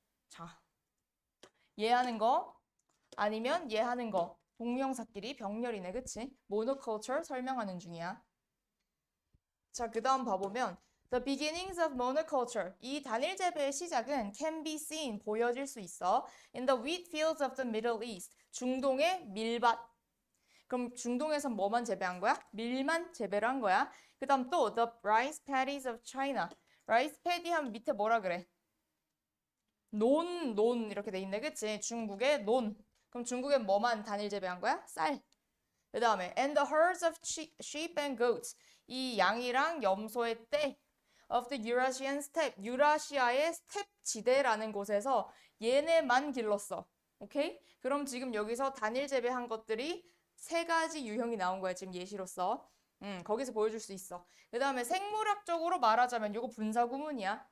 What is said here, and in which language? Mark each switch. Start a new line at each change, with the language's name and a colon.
Korean: 자, 얘 하는 거 아니면 얘 하는 거. 동명사끼리 병렬이네, 그치? 모노컬처 설명하는 중이야. 자, 그 다음 봐보면
English: The beginnings of monoculture.
Korean: 이 단일 재배의 시작은
English: can be seen,
Korean: 보여질 수 있어.
English: In the wheat fields of the Middle East.
Korean: 중동의 밀밭. 그럼 중동에선 뭐만 재배한 거야? 밀만 재배를 한 거야. 그 다음 또
English: The rice paddies of China.
Korean: rice paddy 하면 밑에 뭐라 그래? 논 이렇게 돼 있네, 그치? 중국의 논. 그럼 중국엔 뭐만 단일 재배한 거야? 쌀. 그 다음에
English: and the herds of sheep and goats.
Korean: 이 양이랑 염소의 떼
English: of the Eurasian steppe.
Korean: 유라시아의 스텝 지대라는 곳에서 얘네만 길렀어. 오케이? 그럼 지금 여기서 단일 재배한 것들이 세 가지 유형이 나온 거야. 지금 예시로서. 거기서 보여줄 수 있어. 그 다음에 생물학적으로 말하자면 요거 분사구문이야.